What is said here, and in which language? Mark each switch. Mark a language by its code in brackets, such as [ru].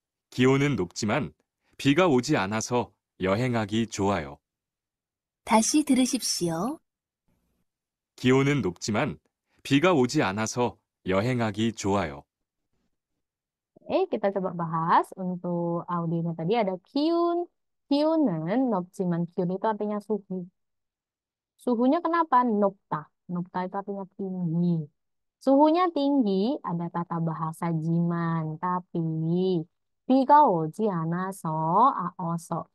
[ko] 기온은 높지만 비가 오지 않아서 여행하기 좋아요. 다시 들으십시오. 기온은 높지만 비가 오지 않아서 여행하기 좋아요. [id] Kita coba bahas. Untuk audionya tadi ada kiun. Kiunen, nopciman. Kiun itu artinya suhu. Suhunya kenapa? Nopta. Nopta itu artinya tinggi. Suhunya tinggi, ada tata bahasa jiman. Tapi, [ko] 비가 오지 않아서, aoso.